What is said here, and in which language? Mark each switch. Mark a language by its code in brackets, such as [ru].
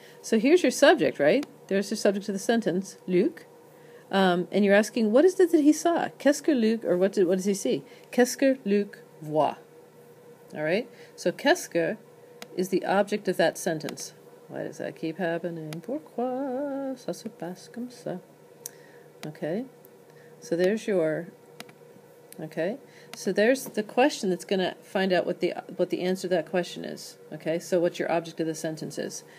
[en] So here's your subject, right? There's your subject of the sentence, Luc. And you're asking, what is it that he saw? [fr] Qu'est-ce que Luc, [en] or what does he see? [fr] Qu'est-ce que Luc voit? [en] All right? So qu'est-ce que is the object of that sentence. Why does that keep happening? [fr] Pourquoi ça se passe comme ça? [en] Okay? So there's your... Okay? So there's the question that's going to find out what the answer to that question is. Okay? So what your object of the sentence is.